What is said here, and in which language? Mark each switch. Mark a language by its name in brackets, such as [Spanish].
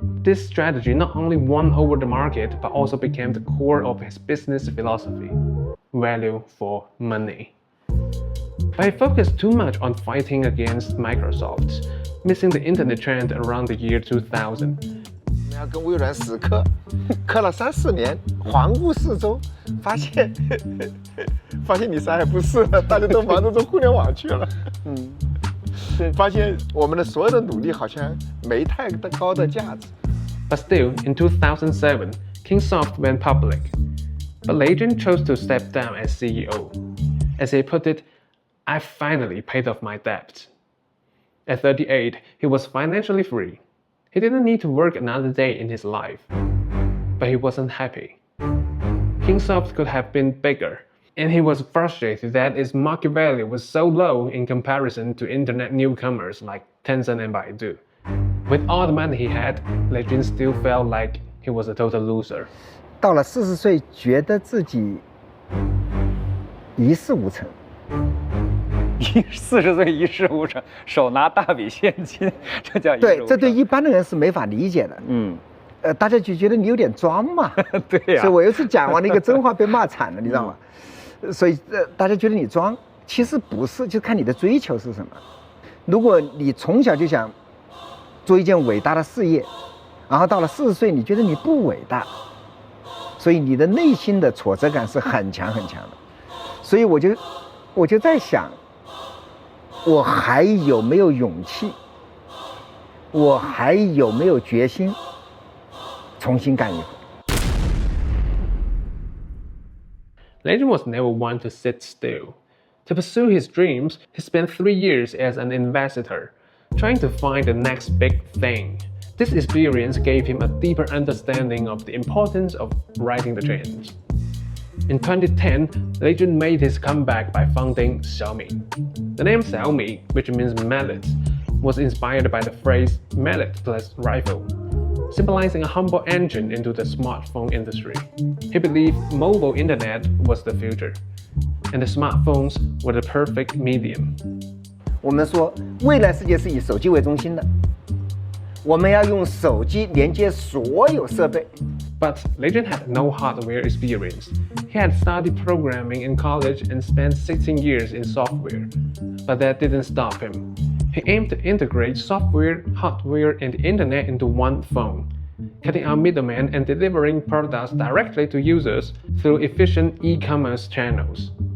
[English] This strategy not only won over the market, but also became the core of his business philosophy: value for money. But he focused too much on fighting against Microsoft, missing the internet trend around the year 2000. [Chinese] 我们要跟微软死磕，磕了3、4年，环顾四周，发现你啥也不是了，大家都忙着做互联网去了。发现我们的所有的努力好像没太高的价值。 [English] But still, in 2007, Kingsoft went public. But Lei Jun chose to step down as CEO. As he put it, I finally paid off my debt. At 38, he was financially free. He didn't need to work another day in his life. But he wasn't happy. Kingsoft could have been bigger, and he was frustrated that its market value was so low in comparison to internet newcomers like Tencent and Baidu. With all the money he had, Lei Jun still felt like he was a total loser. [Chinese] 到了40岁，觉得自己一事无成。 40岁一事无成，手拿大笔现金，这叫一事无成。对，这对一般的人是没法理解的。大家就觉得你有点装嘛。对呀。所以我有一次讲完了一个真话被骂惨了，你知道吗？所以大家觉得你装，其实不是，就看你的追求是什么。如果你从小就想做一件伟大的事业，然后到了40岁，你觉得你不伟大，所以你的内心的挫折感是很强很强的。所以我就在想，我还有没有勇气，我还有没有决心重新干一回。 [English] Lei Jun was never one to sit still. To pursue his dreams, he spent 3 years as an investor, trying to find the next big thing. This experience gave him a deeper understanding of the importance of riding the trends. In 2010, Lei Jun made his comeback by founding Xiaomi. The name Xiaomi, which means mallet, was inspired by the phrase mallet plus rifle, symbolizing a humble entrance into the smartphone industry. He believed mobile internet was the future, and the smartphones were the perfect medium. [Chinese] 我们说，未来世界是以手机为中心的，我们要用手机连接所有设备。 [English] But Lei Jun had no hardware experience. He had studied programming in college and spent 16 years in software. But that didn't stop him. He aimed to integrate software, hardware, and the internet into one phone, cutting out middlemen and delivering products directly to users through efficient e-commerce channels.